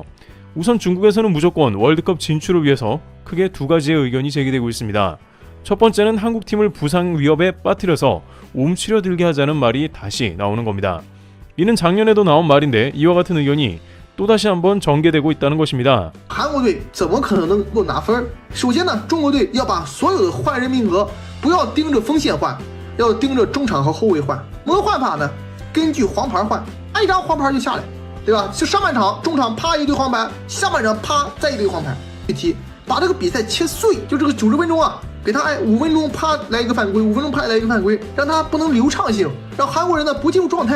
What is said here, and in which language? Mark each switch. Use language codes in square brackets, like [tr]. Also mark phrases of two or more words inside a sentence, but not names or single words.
[ko] 우선 중국에서는 무조건 월드컵 진출을 위해서 크게 두 가지의 의견이 제기되고 있습니다. 첫 번째는 한국팀을 부상 위협에 빠뜨려서 움츠려들게 하자는 말이 다시 나오는 겁니다. 이는 작년에도 나온 말인데 이와 같은 의견이 또다시 한번 전개되고 있다는 것입니다. [zh] 韩国队怎么可能能够拿分？首先呢，中国队要把所有的换人名额不要盯着锋线换，要盯着中场和后卫换。我们的换法呢，根据黄牌换，一张黄牌就下来，对吧？就上半场中场啪一堆黄牌，下半场啪再一堆黄牌，一踢，把这个比赛切碎，就这个90分钟啊，给他5分钟啪来一个犯规，5分钟啪来一个犯规，让他不能流畅性，让韩国人呢不进入状态。